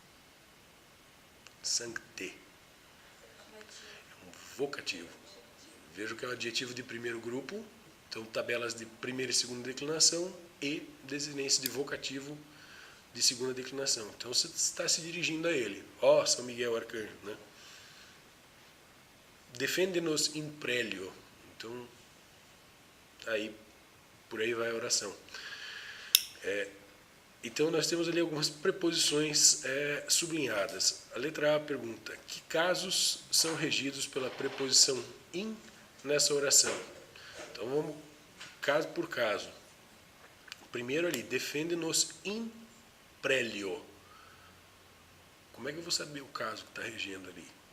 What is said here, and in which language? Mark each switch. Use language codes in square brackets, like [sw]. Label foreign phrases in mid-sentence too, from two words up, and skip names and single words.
[pt] Sancte. É um vocativo. Vejo que é um adjetivo de primeiro grupo, então tabelas de primeira e segunda declinação e desinência de vocativo de segunda declinação. Então você está se dirigindo a ele. Ó, São Miguel Arcanjo, né? Defende-nos [la] in prelio. [pt] Então, aí, por aí vai a oração. Então nós temos ali algumas preposições sublinhadas. A letra A pergunta: que casos são regidos pela preposição in nessa oração? Então vamos caso por caso. Primeiro ali, defende-nos [la] in prelio. [pt] Como é que eu vou saber o caso que está regendo ali?